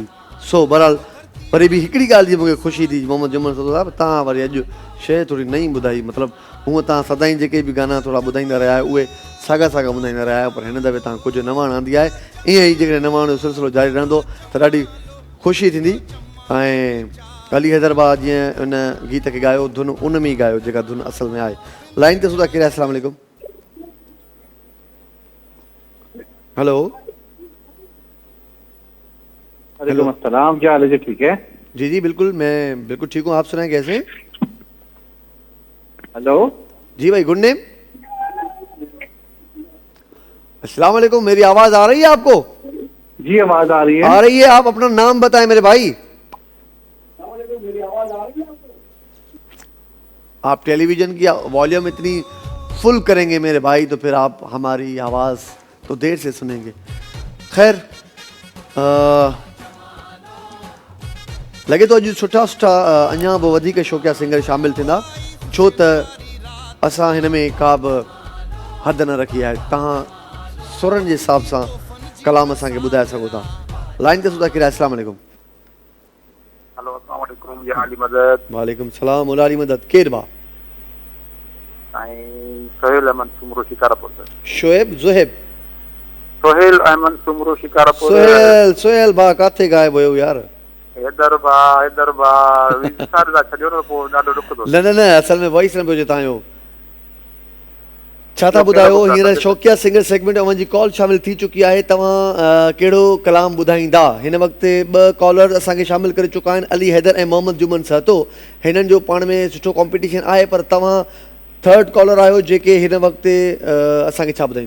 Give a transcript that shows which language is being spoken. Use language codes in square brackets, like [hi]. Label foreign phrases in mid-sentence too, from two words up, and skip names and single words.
[sd] सो बहरहाल वरी बि हिकिड़ी ॻाल्हि जी मूंखे ख़ुशी थी मोहम्मद जुमन सदो साहब, तव्हां वरी अॼु शइ थोरी नई ॿुधाई, मतिलबु हूअं तव्हां सदाईं जेके बि गाना थोरा ॿुधाईंदा रहिया आहियो उहे साॻा ॿुधाईंदा रहिया आहियो, पर हिन दफ़े तव्हां कुझु नवाण आंदी आहे। ईअं ई जेकॾहिं नवाण जो सिलसिलो जारी रहंदो त ॾाढी ख़ुशी थींदी। ऐं अली हैदर भाउ जीअं उन गीत खे ॻायो, धुन उन में ई ॻायो जेका धुन असल में आहे। लाइन ते सुधा कहिड़ा? [ar] السلام علیکم. [sd] हेलो। [ar] وعلیکم السلام, [ur] کیا حال ہے جی? ٹھیک ہے جی جی بالکل، میں بالکل ٹھیک ہوں، آپ سنائیں کیسے? हेलो جی بھائی, [en] good name. [ar] السلام علیکم, [ur] میری آواز آ رہی ہے آپ کو? جی آواز آ رہی ہے. آ رہی ہے. آپ اپنا نام بتائیں میرے بھائی۔ آپ ٹیلی ویژن کی والیوم اتنی فل کریں گے میرے بھائی تو پھر آپ ہماری آواز تو دیر سے سنیں گے. [sd] खैर लगे तो अॼु सुठा सुठा अञा बि वधीक शौक़िया सिंगर शामिल थींदा, छो त असां हिन में का बि हद न रखी आहे। तव्हां सुरनि जे हिसाब सां कलाम असांखे ॿुधाए सघो था। लाइन ते सुधा किरा। [ar] السلام علیکم. [sd] हेलो [ar] السلام علیکم [sd] या अली मदद। [ar] وعلیکم سلام [sd] उलारी मदद। केरु भाउ? साईं सोहेल अहमद सुमरो शिकारपुर। शोएब ज़ुहेब? सोहेल अहमद सुमरो शिकारपुर। सोहेल भाउ काथे गायब हुयो यार? हैदर भा विचार दा छडियो न पोइ ॾाढो ॾुख थो। न असल में वॉइस न पियो अचे तव्हांजो। छा था ॿुधायो? हींअर शौक़िया [en] singer segment [sd] में मुंहिंजी कॉल शामिल थी चुकी आहे। तव्हां कहिड़ो कलाम ॿुधाईंदा? हिन वक़्तु 2 कॉलर असांखे शामिल करे चुका आहिनि, अली हैदर ऐं मोहम्मद जुमन सहतो। हिननि जो पाण में सुठो कॉम्पिटिशन आहे, पर तव्हां 3rd कॉलर आहियो जेके हिन वक़्तु असांखे छा ॿुधाईंदो?